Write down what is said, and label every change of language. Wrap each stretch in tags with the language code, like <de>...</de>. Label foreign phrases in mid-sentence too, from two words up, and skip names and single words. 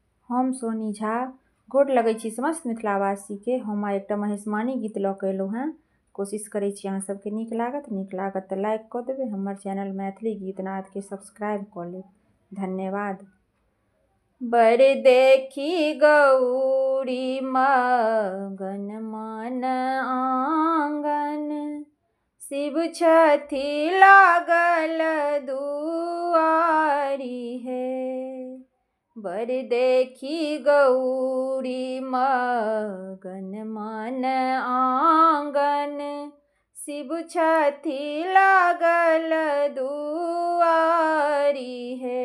<mai>हम सोनी झा गोर लगै छी समस्त मिथिलावासी के। हम आइ एकटा महेशवाणी गीत लऽ कऽ एलहुँ हेँ। कोशिश करै छी अहाँ सबके नीक लागत तऽ लाइक कऽ देबै। हमर चैनल मैथिली गीतनादके सब्सक्राइब कऽ लेब। धन्यवाद। बर देखी गौरी मगन मन आंगन, शिव छथि लागल दुआरी हे। बर देखी गौरी मगन मन आंगन, शिव छथि लागल दुआरी हे।</mai>